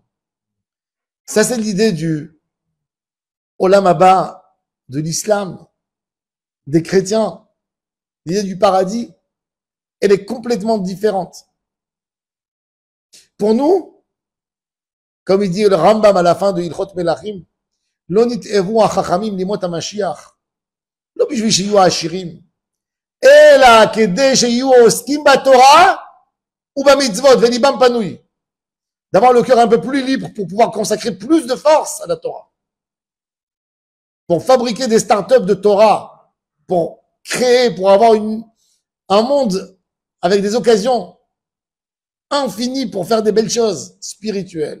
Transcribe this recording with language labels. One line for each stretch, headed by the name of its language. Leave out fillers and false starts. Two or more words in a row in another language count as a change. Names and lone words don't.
French: Ça, c'est l'idée du
Hebrew: עולם הבא,
French: de l'islam, des chrétiens. L'idée du paradis, elle est complètement différente. Pour nous, comme il dit le Rambam à la fin de
Hebrew: Ilchot Melachim, לא נתאבו החכמים לימות המשיח, לא בשביל שיהיו העשירים, אלא כדי שיהיו עוסקים בתורה ובמצוות, וליבם פנוי.
French: D'avoir le cœur un peu plus libre pour pouvoir consacrer plus de force à la Torah. Pour fabriquer des startups de Torah, pour créer, pour avoir un monde avec des occasions infinies pour faire des belles choses spirituelles.